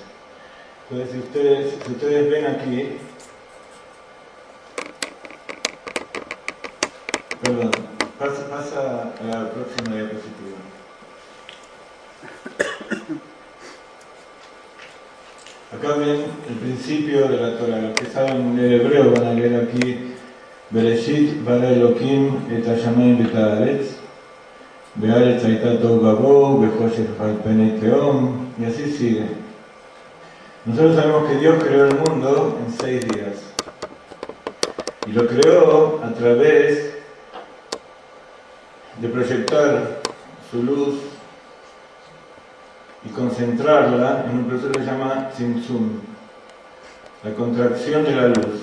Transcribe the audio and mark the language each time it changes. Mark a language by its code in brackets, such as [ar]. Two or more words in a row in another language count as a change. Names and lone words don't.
[es] Entonces, si ustedes ven aquí, perdón, pasa a la próxima diapositiva. Acá ven el principio de la Torah. Los que saben leer hebreo van a leer aquí [he] בראשית ברא אלהים את השמים ואת הארץ והארץ היתה תהו ובהו וחשך על פני תהום, [es] y así sigue. Nosotros sabemos que Dios creó el mundo en 6 días y lo creó a través de proyectar su luz y concentrarla en un proceso que se llama Tzimtzum, la contracción de la luz.